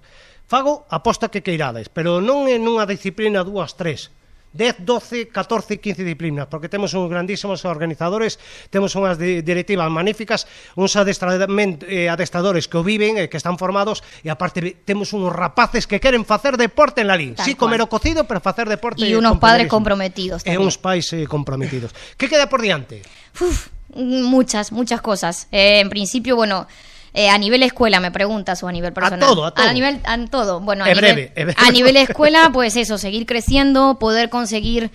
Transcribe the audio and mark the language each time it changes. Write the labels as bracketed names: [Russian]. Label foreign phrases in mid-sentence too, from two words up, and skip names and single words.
[Galician] Fago aposta que queirades, pero non en unha disciplina, 2, 3. 10, 12, 14, 15 disciplinas, porque temos uns grandísimos organizadores, temos unhas directivas magníficas, uns adestradores que o viven, que están formados, e aparte temos uns rapaces que queren facer deporte en Lalín. Sí, comer o cocido, pero facer deporte. [Spanish] Y unos padres comprometidos [Galician] E [Spanish] también. [Galician] uns pais comprometidos. Que queda por diante? [Spanish] Muchas cosas. En principio, bueno... a nivel escuela me preguntas o a nivel personal. A todo. A todo. Bueno, breve. A nivel escuela, pues eso, seguir creciendo, poder conseguir